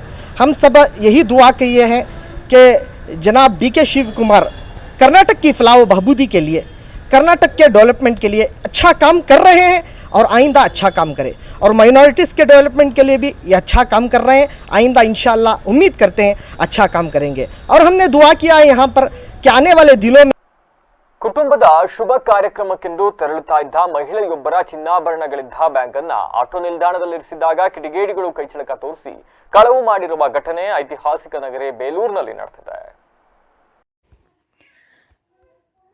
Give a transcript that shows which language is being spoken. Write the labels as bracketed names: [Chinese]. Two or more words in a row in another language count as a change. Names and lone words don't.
[Urdu] ہم سب یہی دعا کیے ہیں کہ جناب DK شیو کمار کرناٹک کی فلاح و بہبودی کے لیے، کرناٹک کے ڈیولپمنٹ کے لیے اچھا کام کر رہے ہیں اور آئندہ اچھا کام کریں، اور مائنارٹیز کے ڈیولپمنٹ کے لیے بھی یہ اچھا کام کر رہے ہیں. آئندہ ان شاء اللہ امید کرتے ہیں اچھا کام کریں گے۔ اور ہم نے دعا کیا ہے یہاں پر کہ آنے والے دنوں میں [Kannada] ಕುಟುಂಬದ ಶುಭ ಕಾರ್ಯಕ್ರಮಕ್ಕೆಂದು ತೆರಳುತ್ತಾ ಇದ್ದ ಮಹಿಳೆಯೊಬ್ಬರ ಚಿನ್ನಾಭರಣಗಳಿದ್ದ ಬ್ಯಾಂಕ್ ಅನ್ನ ಆಟೋ ನಿಲ್ದಾಣದಲ್ಲಿರಿಸಿದಾಗ ಕಿಡಿಗೇಡಿಗಳು ಕೈಚಳಕ ತೋರಿಸಿ ಕಳವು ಮಾಡಿರುವ ಘಟನೆ ಐತಿಹಾಸಿಕ ನಗರ ಬೇಲೂರಿನಲ್ಲಿ ನಡೆದಿದೆ.